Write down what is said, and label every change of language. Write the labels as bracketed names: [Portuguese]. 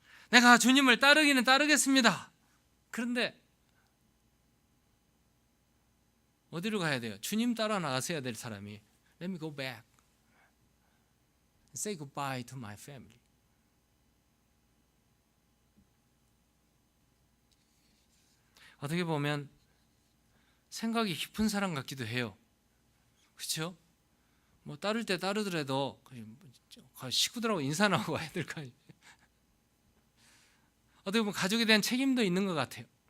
[Korean] 내가 주님을 따르기는 따르겠습니다. 그런데 어디로 가야 돼요? 주님 따라 나가서야 될 사람이 [English] Let me go back. Say goodbye to my family. [Korean] 어떻게 보면 생각이 깊은 사람 같기도 해요. 그렇죠? 뭐 따를 때 따르더라도 식구들하고 인사나 하고 와야 될 거 아니에요. 어떻게 보면 가족에 대한 책임도 있는 것 같아요.